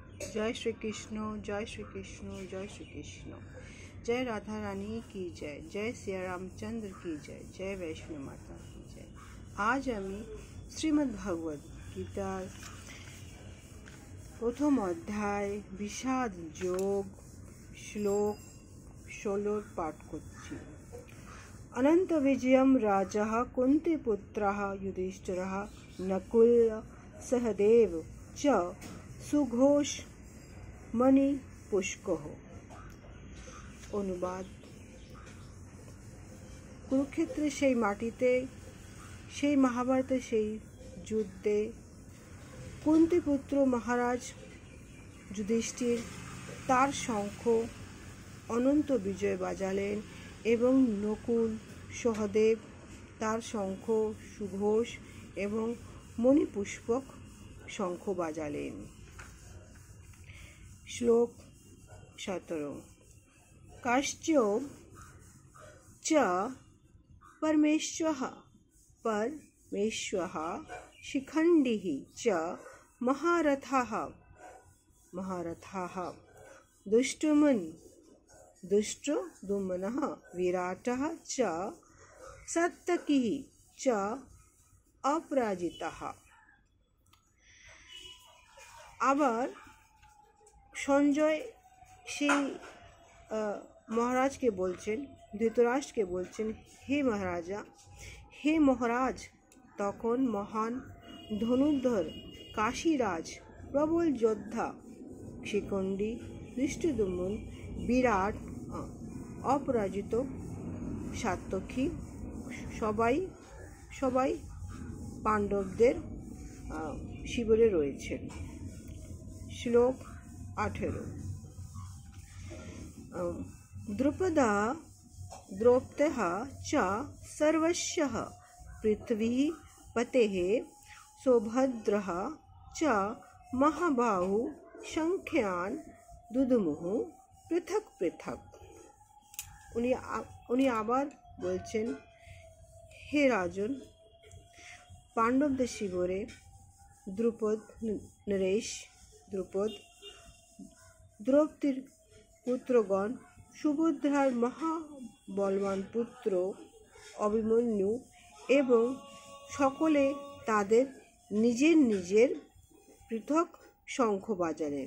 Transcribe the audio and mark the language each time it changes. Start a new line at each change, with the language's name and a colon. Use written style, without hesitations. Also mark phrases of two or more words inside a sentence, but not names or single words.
Hindi: जय श्री कृष्ण, जय श्री कृष्ण, जय श्री कृष्ण। जय राधा रानी की जय, जय सिया रामचंद्र की जय, जय वैष्णो माता की जय।
Bangla: आज আমি শ্রীমদ্ ভগবদ গীতার প্রথম অধ্যায় বিষাদ যোগ শ্লোক 16 পাঠ করছি।
Sanskrit: अनंत विजयम राजा कुंती पुत्र युधिष्ठिर नकुल सहदेव च सुघोष मणि पुष्कः।
Bangla: অনুবাদ। কুরুক্ষেত্রের সেই মাটিতে, সেই মহাভারতের সেই যুদ্ধে কুন্তিপুত্র মহারাজ যুধিষ্ঠির তার শঙ্খ অনন্ত বিজয় বাজালেন এবং নকুল সহদেব তার শঙ্খ সুঘোষ এবং মণিপুষ্পক শঙ্খ বাজালেন। শ্লোক 17।
Sanskrit: काश्च च परमेश्वरः शिखण्डिः च महारथाः दुष्टद्युम्नः विराटः च सात्यकिः च अपराजितः।
Bangla: আবার সঞ্জয় সেই মহারাজকে বলছেন, ধৃতরাষ্ট্রকে বলছেন, হে মহারাজা, হে মহারাজ, তখন মহান ধনুর্ধর কাশীরাজ প্রবল যোদ্ধা শিখণ্ডী দৃষ্টদ্যুম্ন বিরাট অপরাজিত সাত্যকী সবাই পাণ্ডবদের শিবিরে রয়েছেন। শ্লোক 18।
Sanskrit: द्रौपद्याः च सर्वस्यः पृथ्वी पतेः सौभद्रः च महाबाहु संख्यान दुदुमुः पृथक पृथक।
Bangla: উনি আবার বলছেন,
Sanskrit: हे राजन,
Bangla: पांडवদের শিবিরে দ্রৌপদীর পুত্রগণ, সুভদ্রার মহাবলবান পুত্র অভিমন্যু এবং সকলে তাদের নিজের নিজের পৃথক শঙ্খ বাজালেন।